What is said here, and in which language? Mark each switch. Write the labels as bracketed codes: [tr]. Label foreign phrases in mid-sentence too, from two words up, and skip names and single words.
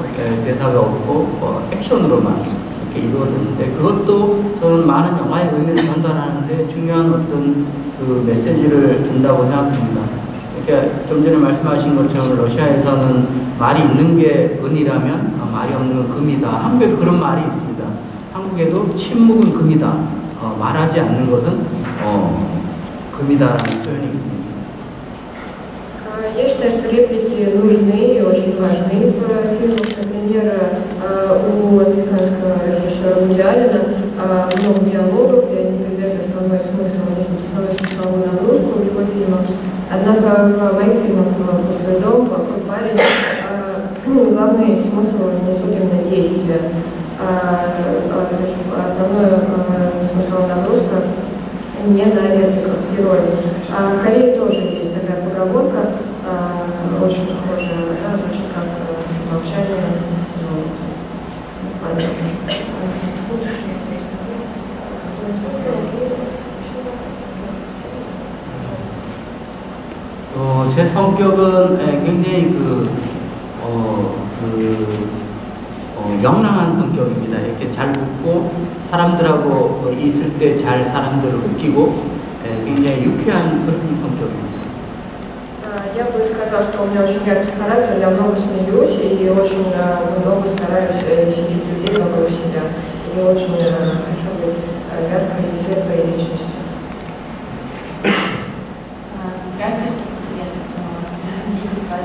[ko] 대사가 없고 액션으로만 이렇게 이루어졌는데, 그것도 저는 많은 영화의 의미를 전달하는데 중요한 어떤 그 메시지를 준다고 생각합니다. 이렇게 좀 전에 말씀하신 것처럼 러시아에서는 말이 있는 게 은이라면 말이 없는 건 금이다. 한국에도 그런 말이 있습니다. 한국에도 침묵은 금이다. 말하지 않는 것은 금이다라는 표현이 있습니다. [ru] Я считаю, что реплики нужны и очень важны в фильмах. Например, у американского реален, много диалогов, и они передают основной смысл, основной смысловую нагрузку любого фильма. Однако в моих фильмах «Пустой дом», «Плохой парень» главный смысл несут именно действия. Основная смысловая нагрузка не на репликах героев. В Корее тоже есть такая поговорка, очень похожая, да, звучит как молчание. [ko] 제 성격은 굉장히 명랑한 성격입니다. 이렇게 잘 웃고 사람들하고 있을 때 잘 사람들을 웃기고 굉장히 유쾌한 그런 성격입니다. [ru] Я бы сказала, что у меня очень яркий характер, я много смеюсь и очень много стараюсь сидеть людей вокруг себя. И очень хочу быть яркой и светлой личностью. Здравствуйте, приятно снова видеть вас.